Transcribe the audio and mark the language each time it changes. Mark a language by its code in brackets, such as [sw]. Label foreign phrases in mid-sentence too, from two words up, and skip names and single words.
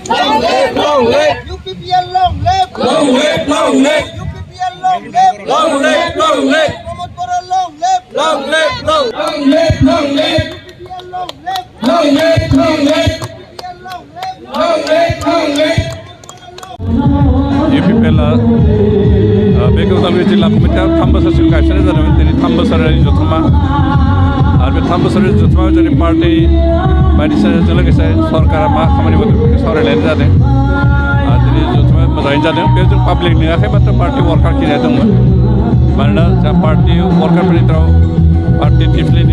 [en] Long live, long live! UPPL long live! Long live, long live! UPPL long live! Long live, long live! Promote Bora long live! Long live, long live, long live! UPPL long live! Long live, long live! UPPL long live! Long live, long live! [brx] UPPL बे उदालगुरि जिल्ला कमिटिया 3 बोसोरसिम गायसननाय जादोंमोन दिनै 3 बोसोरारि जथुमा आरो बे 3 बोसोरारि जथुमायाव जोंनि पार्टी बायदिसिनाजों लोगोसे सरकारा मा खामानि मावदों बेखौ सावरायलायनाय जादों आरो दिनै जथुमाया मोजाङैनो जादों बे जों पाब्लिक लिङाखै मात्र [en] party worker [brx] खिनिया दंमोन मानोना जों पार्टी वार्कारफोरनि गेजेराव पार्टी टिप्लिनि